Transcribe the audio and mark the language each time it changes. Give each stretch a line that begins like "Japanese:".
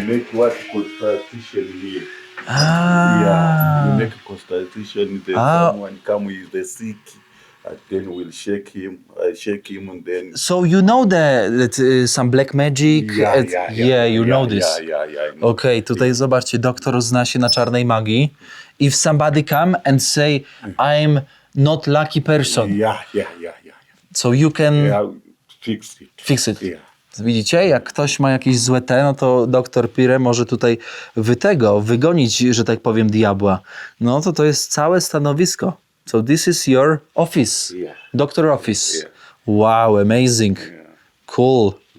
English: make what constitution here. Yeah, you make constitution. Then someone come with the sick, and then we'll shake him, and then. So you know that some black magic? You know this. Yeah.
Polish: Okej, tutaj zobaczcie, doktor zna się na czarnej magii.
English: If somebody come and say, I'm not lucky person, Yeah. so you can Yeah, fix it. fix it. Yeah.
Polish: Widzicie, jak ktoś ma jakieś złe no to doktor Pire może tutaj wygonić, że tak powiem, diabła. No to jest całe stanowisko.
English: So this is your office, Yeah. doctor office. Yeah. Wow, amazing, cool.